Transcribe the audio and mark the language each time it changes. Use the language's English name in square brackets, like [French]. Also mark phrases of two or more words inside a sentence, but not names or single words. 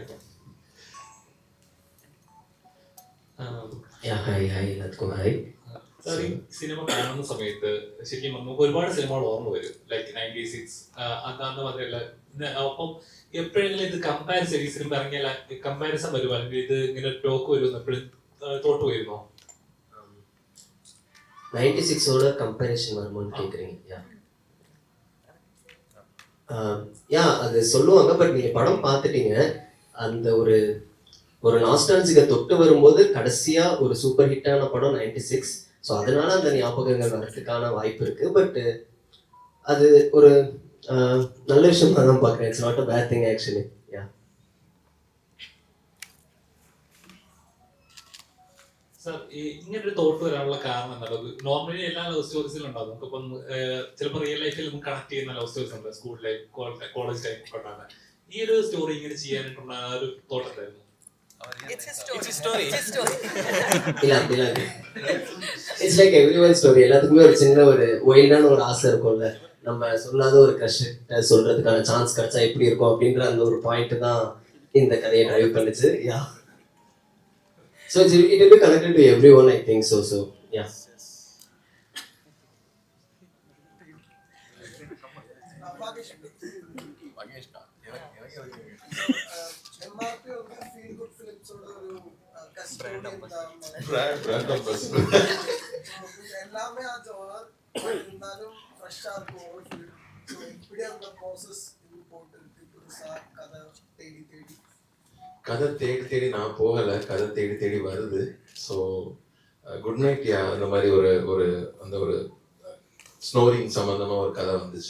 [English] Yeah, hi, Natkumari. [Malayalam] സാർ ഈ സിനിമ കാണുന്ന സമയത്ത് ശരിക്കും നമുക്ക് ഒരുപാട് സിനിമകൾ ഓർമ്മ വരും, ലൈക്ക് 96 അന്ന് മാത്രമല്ല. അപ്പം എപ്പോഴെങ്കിലും ഇത് കമ്പാരിസൺ, ഈ സിനിമ ഇറങ്ങിയാൽ കമ്പാരിസൺ വരുമോ, അല്ലെങ്കിൽ ഇത് ഇങ്ങനെ ടോക്ക് വരുമെന്ന് എപ്പോഴും തോട്ട് വരുമോ? [Tamil] 96ஓட கம்பேரிஷன் வருமோன்னு கேட்குறீங்க? யா அது சொல்லுவாங்க. பட் நீங்கள் படம் பார்த்துட்டீங்க, அந்த ஒரு ஒரு நாஸ்டாலஜிக்கை தொட்டு வரும்போது கடைசியாக ஒரு [English] super hitடான [Tamil] படம் 96. ஸோ அதனால அந்த ஞாபகங்கள் வரதுக்கான வாய்ப்பு இருக்கு. பட் அது ஒரு நல்ல விஷயமா தான் பார்க்குறேன். [English] It's not a bad thing actually. Yeah [Malayalam] സാർ ഈ ഇങ്ങനൊരു തോട്ട് വരാനുള്ള കാരണം എന്താണ്? നോർമലി എല്ലാ [English] love storiesിലും [Malayalam] ഉണ്ടാവും. നമുക്കിപ്പം ചിലപ്പോൾ [English] real lifeിൽ [Malayalam] നമുക്ക് കണക്ട് ചെയ്യുന്ന [English] love stories [Malayalam] ഉണ്ട്, [English] school life, college life [Malayalam] കൊണ്ടാണ്. ഈ ഒരു സ്റ്റോറി ഇങ്ങനെ ചെയ്യാനായിട്ടുള്ള ആ ഒരു തോട്ട് എന്തായിരുന്നു? [Tamil] இல்லை அப்படிலாம் இல்லை. [English] It's like everyone story. [Tamil] எல்லாத்துக்குமே ஒரு சின்ன ஒரு ஒயில்டான ஒரு ஆசை இருக்கும்ல, நம்ம சொல்லாத ஒரு கிரஷ்கிட்ட சொல்றதுக்கான சான்ஸ் கிடைச்சா எப்படி இருக்கும் அப்படின்ற அந்த ஒரு பாயிண்ட் தான் இந்த கதையை டிரைவ் பண்ணுச்சு. [English] Yeah so it will be connected to everyone, I think so. So yeah [Malayalam] MRP [English] feel good [Malayalam] ഫിലിംസോട് ഒരു எல்லாமே ആ ജോണർ [Tamil] இருந்தாலும் ஃப்ரெஷ்ஷா இருக்கும் ஒரு ஃபீல். ஸோ இப்படி அந்த ப்ராசஸ் இது போட்டு இருக்கு புதுசா கதை தேடி தேடி. கதை தேடி தேடி நான் போகலை, கதை தேடி தேடி வருது. ஸோ குட் நைட் யா அந்த மாதிரி ஒரு அந்த ஒரு ஸ்னோரிங் சம்மந்தமாக ஒரு கதை வந்துச்சு.